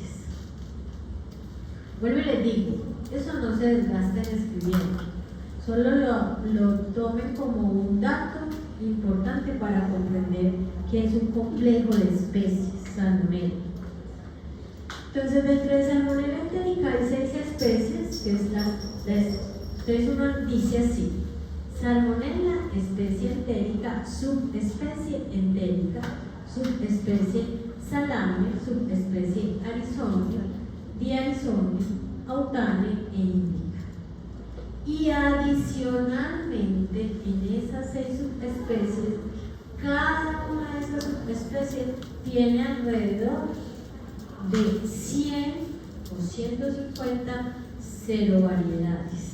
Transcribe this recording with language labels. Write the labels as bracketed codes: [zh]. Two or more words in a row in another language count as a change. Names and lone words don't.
[es] Vuelvo y les digo, eso no se desgasten escribiendo, solo lo tomen como un dato importante para comprender que es un complejo de especies, salmonella. Entonces, dentro de salmonella entérica hay 6 especies, que es entonces uno dice así: salmonella, especie entérica, subespecie entérica, subespecie salame, subespecie arizonia, diarizonia, autane e indica. Y adicionalmente, en esas 6 subespecies, cada una de esas subespecies tiene alrededor de 100 o 150 serovariedades.